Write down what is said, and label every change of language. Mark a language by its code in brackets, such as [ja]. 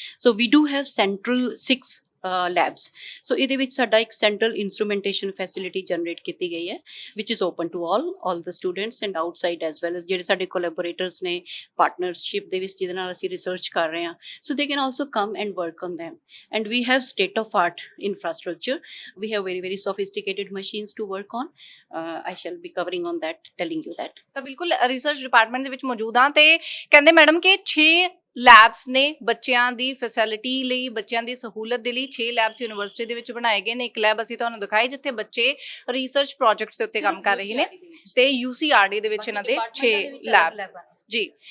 [pa] So we do have central 6 labs. [en] So ਇਹਦੇ [pa] ਵਿੱਚ ਸਾਡਾ ਇੱਕ ਸੈਂਟਰਲ ਇਨਸਟਰੂਮੈਂਟੇਸ਼ਨ ਫੈਸਿਲਿਟੀ ਜਨਰੇਟ ਕੀਤੀ ਗਈ ਹੈ, ਵਿਚ is open to all the students and outside as well as ਜਿਹੜੇ ਸਾਡੇ ਕੋਲੈਬੋਰੇਟਰਸ ਨੇ ਪਾਰਟਨਰਸ਼ਿਪ ਦੇ ਵਿੱਚ ਜਿਹਦੇ ਨਾਲ ਅਸੀਂ ਰਿਸਰਚ ਕਰ ਰਹੇ ਹਾਂ। ਸੋ they can also come and work on [en] them, and we have state of art infrastructure. We have very sophisticated machines to work on. I shall be covering on that, telling you that. [pa] ਤਾਂ ਬਿਲਕੁਲ research department ਦੇ ਵਿੱਚ ਮੌਜੂਦ ਹਾਂ, ਤੇ ਕਹਿੰਦੇ madam ਕਿ 6 labs ਨੇ ਬੱਚਿਆਂ ਦੀ ਫੈਸਿਲਿਟੀ ਲਈ, ਬੱਚਿਆਂ ਦੀ ਸਹੂਲਤ ਦੇ ਲਈ 6 ਲੈਬਸ ਯੂਨੀਵਰਸਿਟੀ ਦੇ ਵਿੱਚ ਬਣਾਏ ਗਏ ਨੇ। ਇੱਕ ਲੈਬ ਅਸੀਂ ਤੁਹਾਨੂੰ ਦਿਖਾਈ ਜਿੱਥੇ ਬੱਚੇ ਰਿਸਰਚ ਪ੍ਰੋਜੈਕਟਸ ਦੇ ਉੱਤੇ ਕੰਮ ਕਰ ਰਹੇ ਨੇ, ਤੇ UCRD ਦੇ ਵਿੱਚ ਇਹਨਾਂ ਦੇ 6 ਲੈਬ ਜੀ।